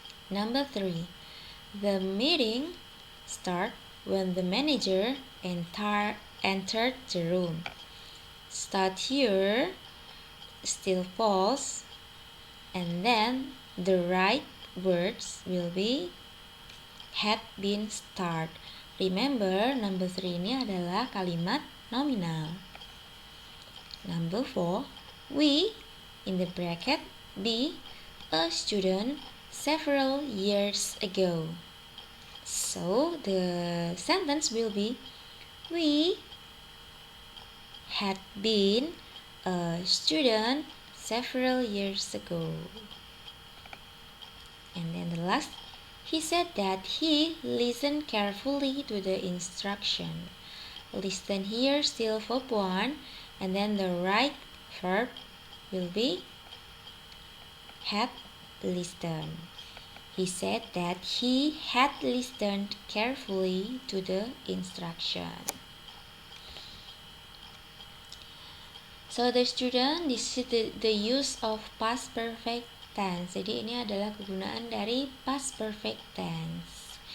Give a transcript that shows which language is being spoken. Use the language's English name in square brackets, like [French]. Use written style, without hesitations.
[English] Number 3. The meeting started when the manager entered the room. Start here still false, and then the right words will be had been start. Remember, number 3 [Indonesian] ini adalah kalimat nominal. [English] Number 4. We, in the bracket, be a student several years ago. So, the sentence will be we had been a student several years ago. And then the last, he said that he listened carefully to the instruction. Listen here still verb 1, and then the right verb will be had listened. He said that he had listened carefully to the instruction. So the student, this is the use of past perfect tense. [Indonesian] Jadi ini adalah kegunaan dari past perfect tense.